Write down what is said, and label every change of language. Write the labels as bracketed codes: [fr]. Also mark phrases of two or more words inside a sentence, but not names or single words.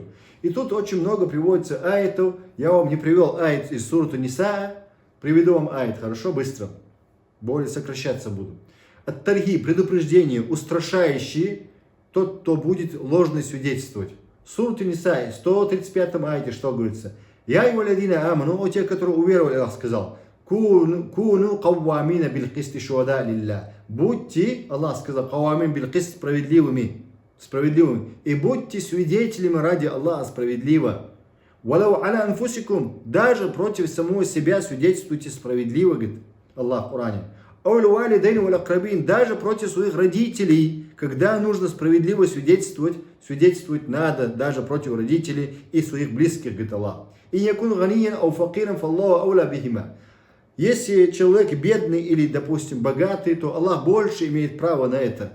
[ru] И тут очень много приводится аятов. Я вам не привел аят из сурата Ниса. Приведу вам аят, хорошо, быстро. Более сокращаться буду. Ат-тарги, предупреждение, устрашающие тот, кто будет ложно свидетельствовать. Сурат Ниса, 135 аяте, что говорится? [ar] يا أيها الذين آمنوا, [ru] о те, которые уверовали, Аллах сказал. [ar] كونوا قوامين بالقسط شهداء لله. [ru] Будьте, Аллах сказал, [ar] قوامين بالقسط [ru] справедливыми. И будьте свидетелями ради Аллаха справедливо. [ar] ولو على أنفسكم, [ru] даже против самого себя свидетельствуйте справедливо, говорит Аллах в Коране. Даже против своих родителей, когда нужно справедливо свидетельствовать надо даже против родителей и своих близких, говорит Аллах. Если человек бедный или, допустим, богатый, то Аллах больше имеет право на это.